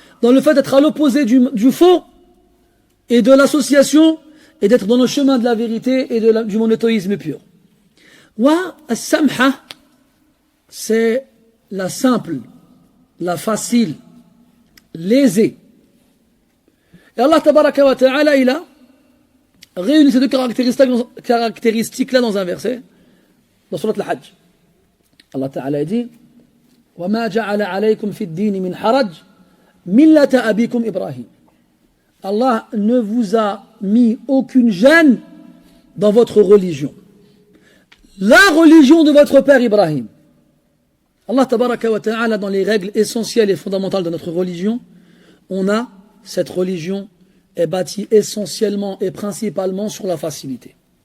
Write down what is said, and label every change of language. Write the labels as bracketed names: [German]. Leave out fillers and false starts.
[French] Dans le fait d'être à l'opposé du faux et de l'association et d'être dans le chemin de la vérité et du monothéisme pur. Wa as-samha, c'est la simple, la facile, l'aisée. Et Allah tabaraka wa ta'ala, il a réuni ces deux caractéristiques-là dans un verset, dans Surat al-Hajj. Allah ta'ala dit [Arabic] وَمَا جَعَلَ عَلَيْكُمْ فِي الدِّينِ مِنْ حَرَجٍ مِلَّةَ أَبِيكُمْ إِبْرَاهِيمَ. [French] Allah ne vous a mis aucune gêne dans votre religion. La religion de votre père Ibrahim. Allah tabaraka wa ta'ala, dans les règles essentielles et fondamentales de notre religion, on a cette religion est bâtie essentiellement et principalement sur la facilité.